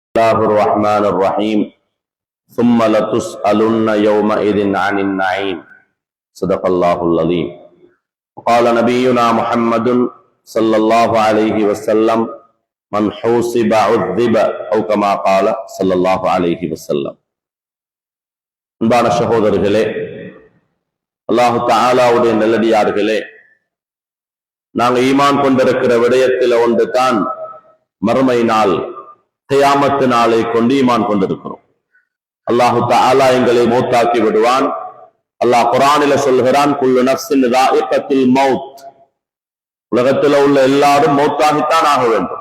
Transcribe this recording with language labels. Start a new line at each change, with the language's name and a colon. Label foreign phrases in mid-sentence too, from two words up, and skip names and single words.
Arabic: الله الرحمن الرحيم ثم لتسألن يومئذ عن النعيم صدق الله العظيم. وقال نبينا محمد صلى الله عليه وسلم من حوسب عذب أو كما قال صلى الله عليه وسلم.
Tamil: அன்பான சகோதரர்களே, அல்லாஹு தஆலாவுடைய நல்லடியார்களே, நாங்கள் ஈமான் கொண்டிருக்கிற விடயத்தில் ஒன்று தான் மறுமை நாள், கியாமத்து நாளை கொண்டு ஈமான் கொண்டிருக்கிறோம்.
Arabic: الله تعالى
Tamil: எங்களை மௌத்தாக்கி விடுவான். அல்லாஹ் குர்ஆனில சொல்கிறான்,
Arabic: كل نفس ذائقة الموت,
Tamil: உலகத்தில் உள்ள எல்லாரும் மௌத்தாகித்தான் ஆக வேண்டும்.